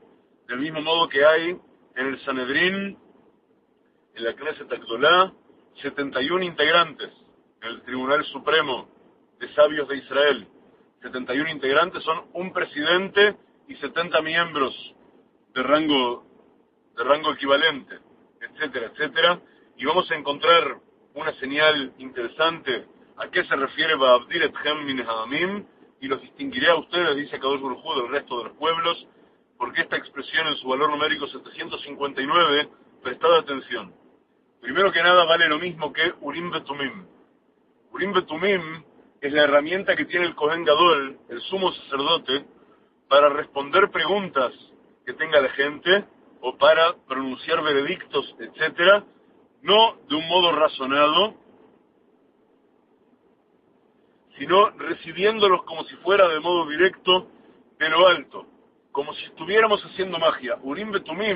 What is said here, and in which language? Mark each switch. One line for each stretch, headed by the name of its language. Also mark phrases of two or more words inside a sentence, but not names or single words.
Spanish: Del mismo modo que hay en el Sanedrín, en la Knesset Agdolá, 71 integrantes, en el Tribunal Supremo de Sabios de Israel. 71 integrantes son un presidente y 70 miembros de rango equivalente, etcétera, etcétera. Y vamos a encontrar una señal interesante a qué se refiere
Hebrew: ואבדיל אתכם מן העמים,
Spanish: y los distinguiré a ustedes, dice
Hebrew: קדוש ברוך הוא,
Spanish: del resto de los pueblos, porque esta expresión en su valor numérico 759, prestad atención. Primero que nada vale lo mismo que Urim Betumim. Urim Betumim es la herramienta que tiene el
Hebrew: כהן גדול,
Spanish: el sumo sacerdote, para responder preguntas que tenga la gente, o para pronunciar veredictos, etcétera, no de un modo razonado, sino recibiéndolos como si fuera de modo directo de lo alto, como si estuviéramos haciendo magia.